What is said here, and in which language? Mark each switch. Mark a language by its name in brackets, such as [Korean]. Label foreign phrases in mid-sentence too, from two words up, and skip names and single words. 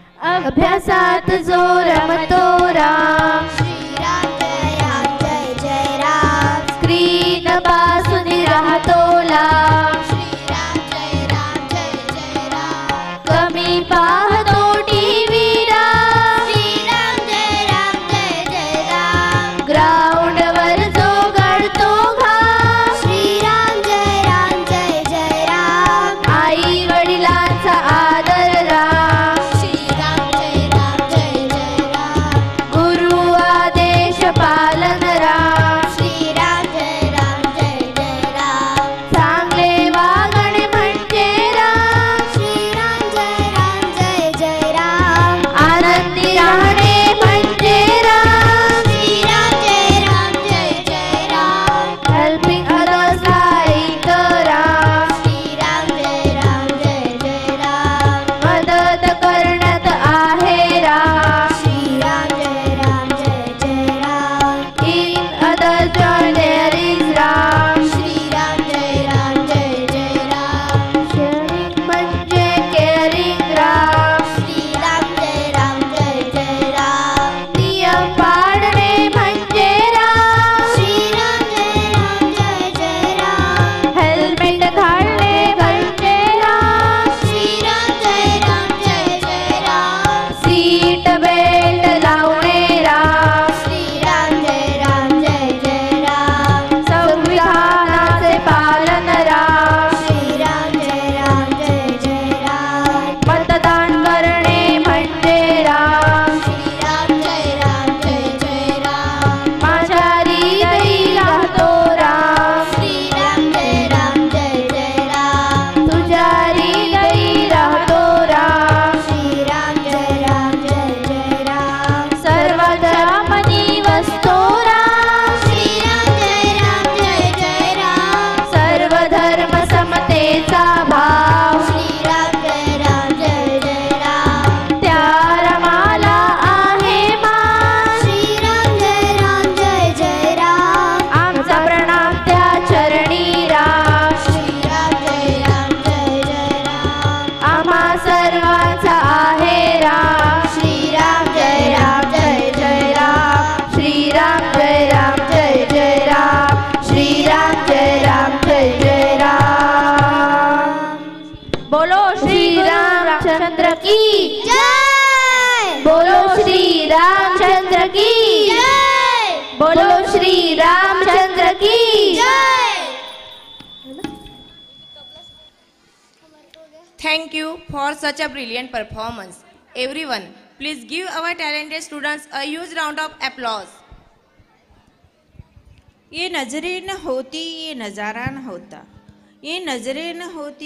[Marathi] अभ्यासात जो रमतो राम, श्रीराम जय जय राम, स्क्रीन पासून राहतो लांब, श्रीराम जय राम, कमी पाहतो टीव्ही राम, श्रीराम जय राम, ग्राउंड वर जो गळतो घाम, श्रीराम जय राम, आई वडिलांचा आदर राम, श्रीराम जय राम, गुरु आदेश पालन राम, श्रीराम जय राम, चांगले वागणे म्हणजे राम, श्रीराम जय राम, आनंदी राहणे म्हणजे राम, श्रीराम जय राम, [English] helping others like राम, [Marathi] श्रीराम जय राम, मदत करण्यात आहे राम, श्रीराम जय राम, [English] in other joy there is राम, [Marathi] श्रीराम जय राम, शेअरिंग म्हणजे केअरिंग राम, श्रीराम जय राम, नियम पाळणे म्हणजे राम, श्रीराम जय राम, हेल्मेट घालणे म्हणजे राम, श्रीराम जय राम, [English] seat belt [Marathi] लावणे राम, श्रीराम जय राम, संविधानाचे पालन राम, श्रीराम जय राम, मतदान करणे म्हणजे राम, श्रीराम जय राम, माझ्या हृदयी राहतो राम, श्रीराम जय राम, तुझ्या हृदयी राहतो राम, श्रीराम जय राम, सर्व धर्मांनी वसतो राम, श्रीराम जय राम, सर्व धर्म समतेचा भाव, श्रीराम जय राम, त्या रमाला आहे मान, श्रीराम जय राम, आमचा प्रणाम त्या चरणी राम, श्रीराम जय राम, आम्हा सर्वांचा आहे राम, श्रीराम जय राम, श्रीराम जय राम जय राम, श्रीराम जय राम जय राम, [Hindi] बोलो श्री रामचंद्र की, जय बोलो श्री रामचंद्र की, जय बोलो श्री रामचंद्र की। [English] Thank you for such a brilliant performance. Everyone, please give our talented students a huge round of applause. [Hindi] ये नजरें न होती ये नज़ारा न होता, ये नजरें न होती